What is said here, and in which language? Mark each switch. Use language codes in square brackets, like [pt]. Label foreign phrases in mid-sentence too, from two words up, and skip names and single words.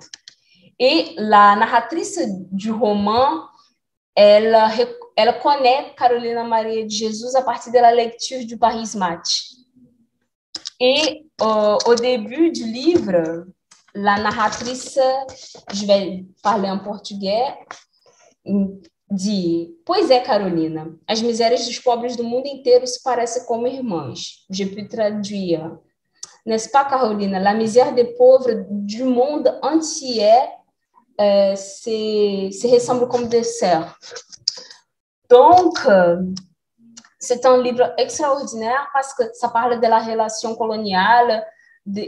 [fr] Et la narratrice du roman, elle connaît Carolina Maria de Jesus à partir de la lecture du Paris Match. Et au début du livre, la narratrice, je vais parler en português, [pt] diz: Pois é, Carolina, as misérias dos pobres do mundo inteiro se parecem como irmãs. [fr] Je peux traduire. N'est-ce pas, Carolina? La misère des pauvres du monde entier se ressemble comme des sœurs. Donc, c'est un livre extraordinaire parce que ça parle de la relation coloniale, du